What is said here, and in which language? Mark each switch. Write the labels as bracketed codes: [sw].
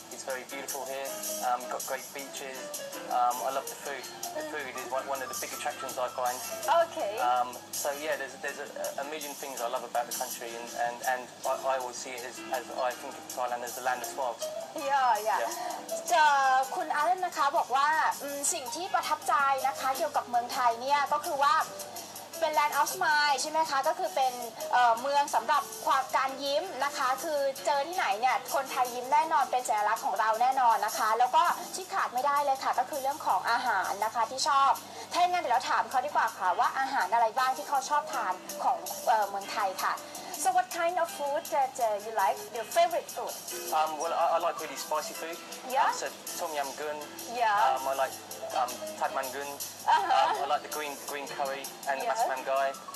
[en] It's very beautiful here. We've got great beaches. I love the food. The food is one of the big attractions I find. Okay. So yeah, there's a million things I love about the country, and I always see it as I think of Thailand as the land of smiles. Yeah. [th] จะคุณอาร์เรนนะคะบอกว่าสิ่งที่ประทับใจนะคะเกี่ยวกับเมืองไทยเนี่ยก็คือว่าเป็น Land of Smile ใช่ไหมคะก็คือเป็นเมืองสำหรับความการยิ้มนะคะคือเจอที่ไหนเนี่ยคนไทยยิ้มแน่นอนเป็นสัญลักษณ์ของเราแน่นอนนะคะแล้วก็ที่ขาดไม่ได้เลยค่ะก็คือเรื่องของอาหารนะคะที่ชอบถ้าอย่างนั้นเดี๋ยวเราถามเขาดีกว่าค่ะว่าอาหารอะไรบ้างที่เขาชอบทานของเมืองไทยค่ะ [en] So what kind of food that you like? Your favorite food? Well, I like really spicy food. Yeah. So tom yum goong. Yeah. I like thad man goong. I like the green curry and the masman gai.